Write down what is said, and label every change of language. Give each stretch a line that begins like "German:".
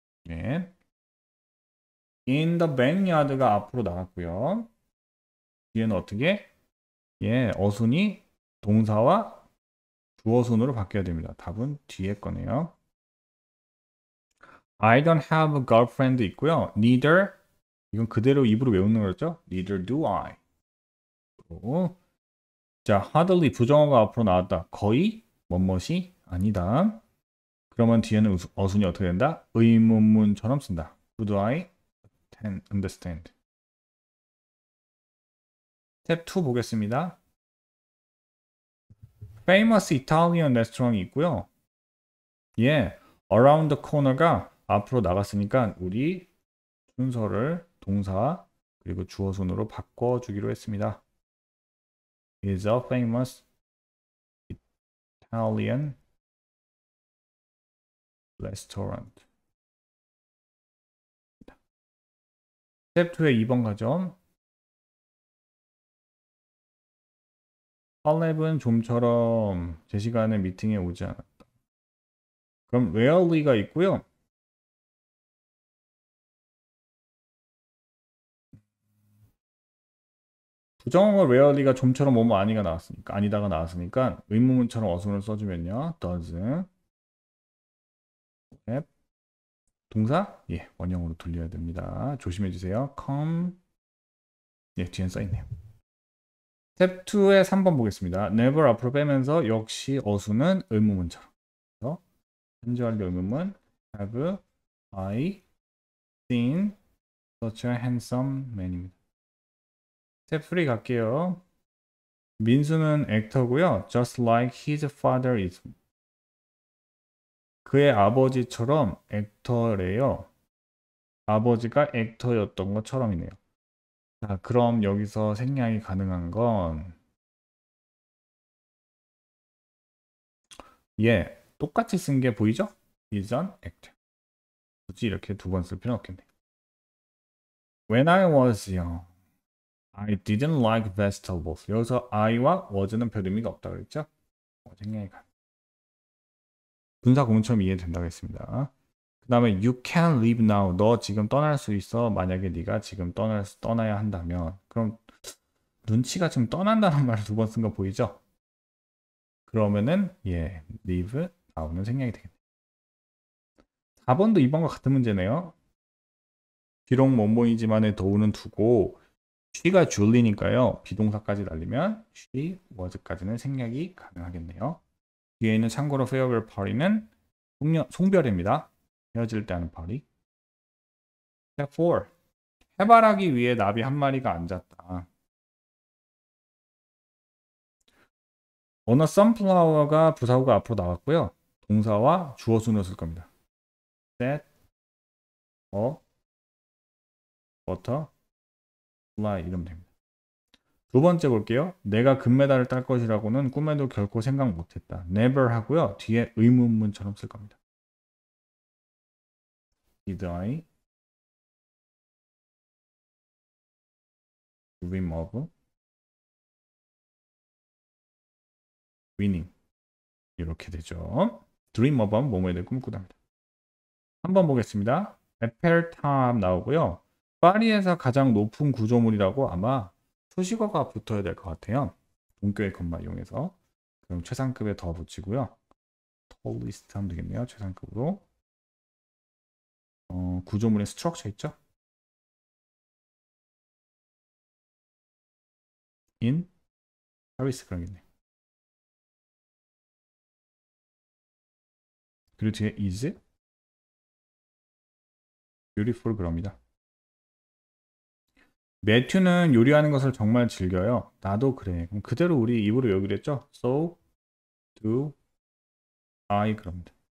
Korean: 예.
English: In the backyard
Korean: 가 앞으로 나갔고요. 뒤에는 어떻게? 예, 어순이 동사와 주어순으로 바뀌어야 됩니다. 답은 뒤에 거네요.
English: I don't have a girlfriend
Korean: 있고요.
English: Neither
Korean: 이건 그대로 입으로 외우는 거죠.
English: Neither do I.
Korean: 그리고 자, hardly 부정어가 앞으로 나왔다. 거의 뭐뭇이 아니다. 그러면 뒤에는 어순이 어떻게 된다? 의문문처럼 쓴다.
English: Could I understand?
Korean: 스텝 2 보겠습니다.
English: Famous Italian restaurant
Korean: 이 있고요. 예,
English: around the corner
Korean: 가 앞으로 나갔으니까 우리 순서를 동사 그리고 주어순으로 바꿔주기로 했습니다.
English: Is a famous Italian restaurant.
Korean: 스텝 2의 2번 가죠. 할렙은 좀처럼 제 시간에 미팅에 오지 않았다. 그럼 rarely가 있고요. 부정어 rarely가 좀처럼 뭐뭐 아니가 나왔으니까 아니다가 나왔으니까 의문문처럼 어순을 써주면요.
English: does have
Korean: 동사 예 원형으로 돌려야 됩니다. 조심해 주세요. come 예 뒤엔 써있네요. 스텝 2의 3번 보겠습니다. never 앞으로 빼면서 역시 어순은 의문문처럼. 그래서 현재 완료 의문문
English: have I seen such a handsome man
Korean: 입니다. 스텝 3 갈게요. 민수는 액터고요.
English: just like his father is.
Korean: 그의 아버지처럼 액터래요. 아버지가 액터였던 것처럼이네요. 자, 그럼 여기서 생략이 가능한 건 예, 똑같이 쓴 게 보이죠?
English: is an actor.
Korean: 굳이 이렇게 두 번 쓸 필요는 없겠네요.
English: When I was young, I didn't like vegetables.
Korean: 여기서 I와 was는 별 의미가 없다 그랬죠? 생략이 가능. 분사 공처럼 이해된다고 했습니다. 그 다음에
English: you can leave now.
Korean: 너 지금 떠날 수 있어. 만약에 네가 지금 떠나야 한다면 그럼 눈치가 지금 떠난다는 말을 두 번 쓴 거 보이죠? 그러면은 예, leave now는 생략이 되겠네요. 4번도 2번과 같은 문제네요. 비록 뭐뭐이지만의 더우는 두고 she가 줄리니까요. 비동사까지 날리면 she was까지는 생략이 가능하겠네요. 뒤에 있는 참고로
English: farewell party
Korean: 는 송별입니다. 헤어질 때 하는 party.
English: Step 4.
Korean: 해바라기 위에 나비 한 마리가 앉았다. 어느 sunflower가 부사구가 앞으로 나왔고요. 동사와 주어순으로 쓸 겁니다.
English: set a butterfly
Korean: 이러면 됩니다. 두 번째 볼게요. 내가 금메달을 딸 것이라고는 꿈에도 결코 생각 못했다. never 하고요. 뒤에 의문문처럼 쓸 겁니다.
English: Did I dream of winning?
Korean: 이렇게 되죠. dream of 하면 뭐뭐에 대해 꿈꾸답니다. 한번 보겠습니다. 에펠탑 나오고요. 파리에서 가장 높은 구조물이라고 아마 수식어가 붙어야 될 것 같아요. 동교의 것만 이용해서. 그럼 최상급에 더 붙이고요. tallest 하면 되겠네요. 최상급으로. 구조물의 스트럭처 있죠?
English: in Paris
Korean: 그러겠네요. 그리고 뒤에
English: is beautiful
Korean: 그럽니다. 매튜는 요리하는 것을 정말 즐겨요. 나도 그래. 그럼 그대로 우리 입으로 여기로 했죠?
English: So do I
Korean: 그럽니다.